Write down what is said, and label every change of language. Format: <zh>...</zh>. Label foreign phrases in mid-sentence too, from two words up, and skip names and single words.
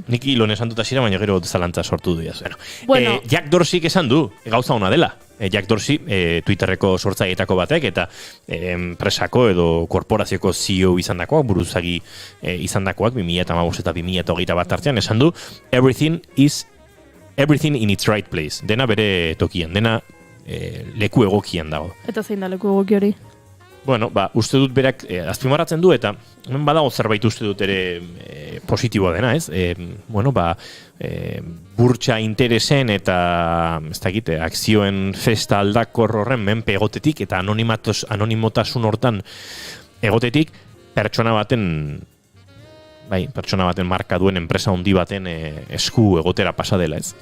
<eu>Nik Elon esan dut asira, baina gero zalantza sortu du. Bueno. Jack Dorseyk esan du, gauza ona dela. Jack Dorsey, Twitterreko sortzaileetako batek, eta enpresako edo korporazioko CEO izandakoak, buruzagi izandakoak, 2015 eta 2021 artean, esan du,</eu> <en>everything in its right place.</en> <eu>Dena bere tokian, dena leku egokian dago. Eta zein da leku egoki hori? Bueno, uste dut berak azpimarratzen du, eta badago zerbait uste dut ere positiboa dena, ez? Burtsa interesen eta ez dakit, akzioen festa aldakor horren menpe egotetik eta anonimotasun hortan egotetik pertsona baten marka duen enpresa handi baten esku egotera pasa dela, ez?</eu>